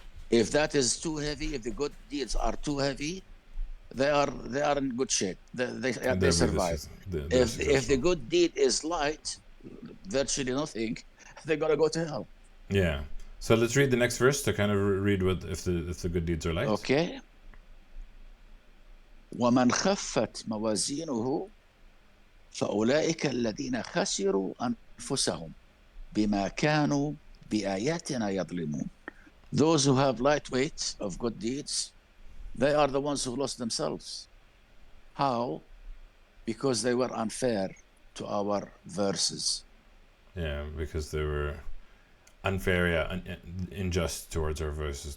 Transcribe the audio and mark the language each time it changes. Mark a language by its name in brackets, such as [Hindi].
[English] If that is too heavy, if the good deeds are too heavy, they are in good shape. They survive. If the good deed is light, virtually nothing, they're gonna go to hell. Yeah. So let's read the next verse to kind of read what if the good deeds are light. Okay. [Arabic] ومن خفت موازينه فأولئك الذين خسروا أنفسهم بما كانوا بآياتنا يظلمون. [English] Those who have light weight of good deeds, they are the ones who lost themselves. How? Because they were unfair to our verses. Yeah, because they were unfair, unjust towards our verses.